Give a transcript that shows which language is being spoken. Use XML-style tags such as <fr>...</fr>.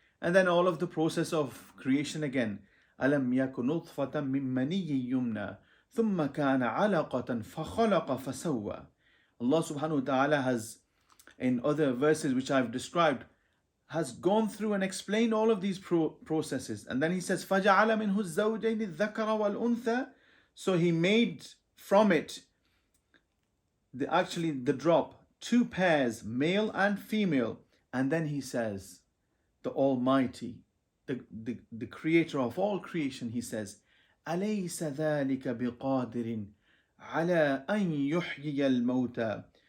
<en>And then all of the process of creation again.</en> <ar>أَلَمْ يَكُ نُطْفَةً مِّن مَّنِيٍّ يُمْنَىٰ ثُمَّ كَانَ عَلَقَةً فَخَلَقَ فَسَوَّىٰ.</ar> <en>Allah subhanahu wa ta'ala has, in other verses which I've described, has gone through and explained all of these processes. And then he says,</en> <ar>فَجَعَلَ مِنْهُ الزَّوْجَيْنِ الذَّكَرَ وَالْأُنثَىٰ.</ar> <en>So he made from it the drop, two pairs, male and female. And then he says, the Almighty, the creator of all creation, he says,</en> <ar>أَلَيْسَ ذَلِكَ بِقَادِرٍ عَلَىٰ أَن يُحْيِيَ الْمَوْتَىٰ.</ar>